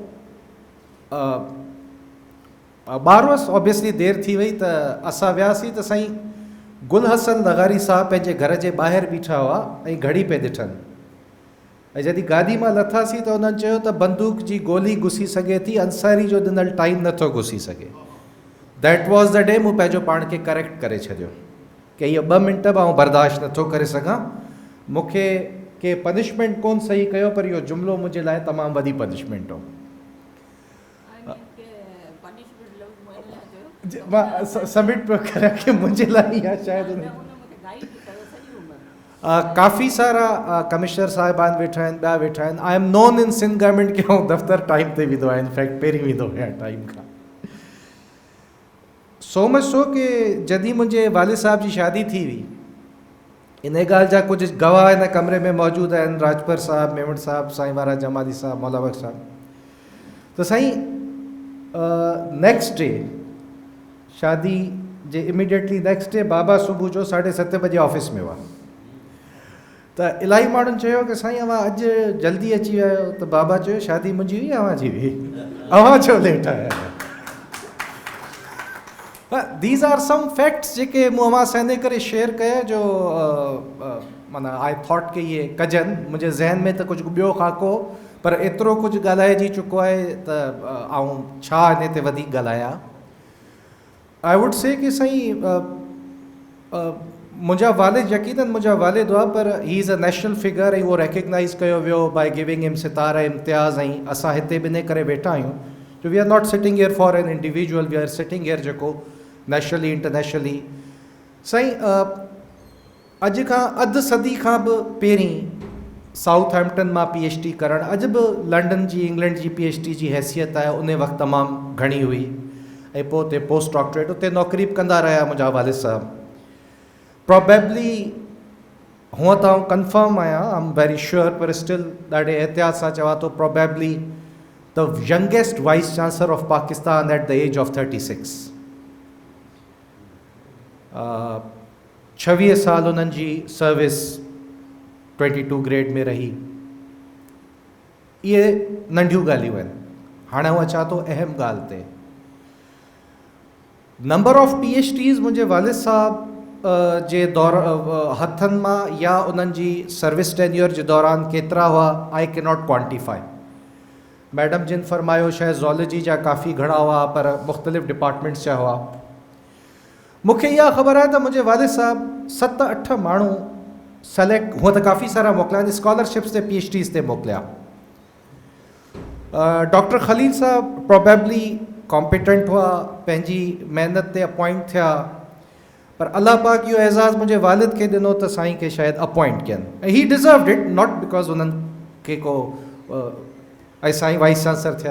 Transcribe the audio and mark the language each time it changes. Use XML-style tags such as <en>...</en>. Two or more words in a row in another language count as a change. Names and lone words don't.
<sd>ॿार हुअसि ऑब्वियसली देरि थी वई त असां वियासीं त साईं गुल हसन लगारी साहब पंहिंजे घर जे ॿाहिरि बीठा हुआ ऐं घड़ी पे ॾिठनि ऐं जॾहिं गाॾी मां लथासीं त उन्हनि चयो त बंदूक जी गोली घुसी सघे थी अंसारी जो ॾिनल टाइम नथो घुसी सघे</sd> <en>that was the day</en> <sd>मूं पंहिंजो पाण खे करेक्ट करे छॾियो कि इहो 2 मिंट बि आउं बर्दाश्त नथो करे सघां मूंखे के पनिशमेंट कोन सही कयो पर इहो जुमिलो मुंहिंजे लाइ तमामु वॾी पनिशमेंट हो मां सबमिट पियो करियां कि मुंहिंजे लाइ इहा शायदि काफ़ी सारा कमिश्नर साहिबान वेठा आहिनि ॿिया वेठा आहिनि</sd> <en>I am known in Sindh government</en> <sd>के आउं दफ़्तर टाइम ते वेंदो आहियां इनफैक्ट पहिरीं वेंदो आहियां टाइम खां</sd> <en>so much so</en> <sd>कि जॾहिं मुंहिंजे वालिद साहब जी शादी थी हुई इन ॻाल्हि जा कुझु गवाह हिन कमरे में मौजूदु आहिनि राजपर साहब मेमण साहब साईं वारा जमाली साहब मौला बग साहब त साईं</sd> <en>next day</en> <sd>शादी जे</sd> <en>immediately next day</en> <sd>बाबा सुबुह जो 7:30 बजे ऑफिस में हुआ त इलाही माण्हुनि चयो कि साईं अव्हां अॼु जल्दी अची विया आहियो त बाबा चयो शादी मुंहिंजी हुई अव्हां जी हुई अव्हां छो लेट आया</sd> <en>These are some facts</en> <sd>जेके मूं अव्हां सां इन करे शेयर कया जो माना</sd> <en>I thought</en> <sd>कि इहे कजनि मुंहिंजे ज़हन में त कुझु ॿियो ख़ाको पर एतिरो कुझु ॻाल्हाइजी चुको आहे त आउं छा इन ते वधीक ॻाल्हायां</sd> <en>I would say</en> <sd>कि साईं मुंहिंजा वालिद यकीनन मुंहिंजा वालिद हुआ पर</sd> <en>he is a national figure</en> <sd>ऐं उहो रिकग्नाइज़ कयो वियो</sd> <en>by giving him</en> <sd>सितारा इम्तियाज़ ऐं असां हिते बि इन करे वेठा आहियूं जो</sd> <en>we are not sitting here for an individual we are sitting here जेको nationally internationally</en> <sd>साईं अॼु खां अधु सदी खां बि पहिरीं साउथहैम्पटन मां PhD करणु अॼु बि लंडन जी इंग्लैंड जी PhD जी हैसियत आहे उन वक़्तु तमामु घणी हुई ऐं पोइ उते पोस्ट डॉक्टरेट उते नौकिरी बि कंदा रहिया मुंहिंजा वालिद साहब प्रोबेबली हूअं त आउं कंफर्म आहियां</sd> <en>I am very sure</en> <sd>पर स्टिल ॾाढे एहतियात सां चवां थो</sd> <en>probably the youngest vice chancellor of Pakistan at the age of 36</en> <sd>26 साल उन्हनि जी सर्विस 22 ग्रेड में रही इहे नंढियूं ॻाल्हियूं आहिनि हाणे आउं अचां थो अहम ॻाल्हि ते</sd> <en>number of PhDs</en> <sd>मुंहिंजे वालिद साहब जे दौर हथनि मां या उन्हनि जी</sd> <en>service tenure</en> <sd>जे दौरान केतिरा हुआ,</sd> <en>I cannot quantify.</en> <sd>मैडम जिन फरमायो शायदि ज़ूलॉजी जा काफ़ी घणा हुआ, पर मुख़्तलिफ़ डिपार्टमेंट्स जा हुआ। मूंखे इहा ख़बर आहे त मुंहिंजे वालिद साहब 7-8 माण्हू सेलेक्ट, हुअं त काफ़ी सारा मोकिलिया आहिनि, स्कॉलरशिप्स ते PhDs ते मोकिलिया। डॉक्टर ख़लील साहब प्रोबेबली कॉम्पिटेंट हुआ, पंहिंजी महिनत ते अपॉइंट थिया, पर अल्लाह पाक इहो एज़ाज़ मुंहिंजे वालिद खे ॾिनो त साईं खे शायदि अपॉइंट कयनि, ऐं</sd> <en>he deserved it, not because</en> <sd>उन्हनि खे को ऐं साईं वाइस चांसलर थिया।</sd>